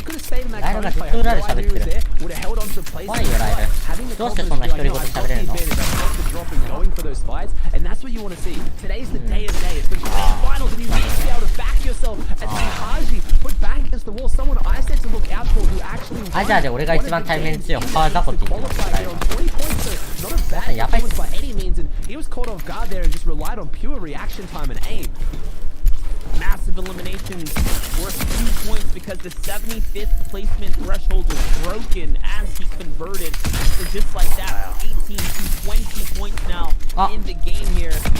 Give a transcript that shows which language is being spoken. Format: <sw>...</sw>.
<en>He could have stayed in that cone play, had no idea he was there, would have held on to the place, but having the confidence to be like, no, I've got the advantage, I've got the drop and going for those fights, and that's what you want to see. Today's the day of day. It's the grand finals, and you need to be able to back yourself and see Haji put back against the wall. Someone I said to look out for who actually won.</en> <ja>じゃあ俺が一番対面強い他はザコって言ってますから。</ja> <en>Not a bad performance by any means, and he was caught off guard there and just relied on pure reaction time and aim. Massive eliminations worth 2 points because the 75th placement threshold was broken as he converted. So just like that, 18 to 20 points now in the game here.</en>